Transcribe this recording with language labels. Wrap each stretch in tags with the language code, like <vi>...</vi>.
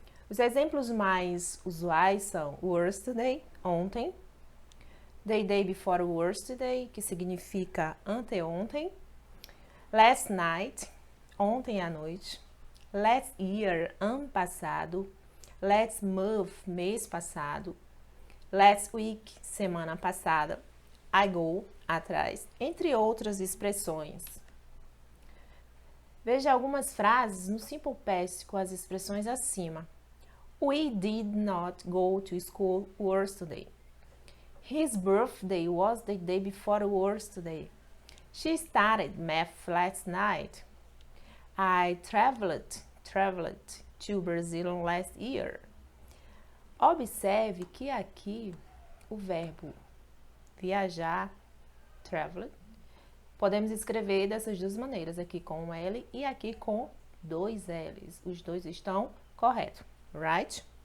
<pt>Os exemplos mais usuais são yesterday, ontem, the day before yesterday, que significa anteontem, last night, ontem à noite, last year, ano passado, last month, mês passado, last week, semana passada, ago, atrás, entre outras expressões. Veja algumas frases no Simple Past com as expressões acima.</pt> <en>We did not go to school yesterday. His birthday was the day before yesterday. She started math last night. I traveled to Brazil last year.</en> <pt>Observe que aqui o verbo viajar, traveled, podemos escrever dessas duas maneiras, aqui com um L e aqui com dois L's. Os dois estão corretos, right?</pt>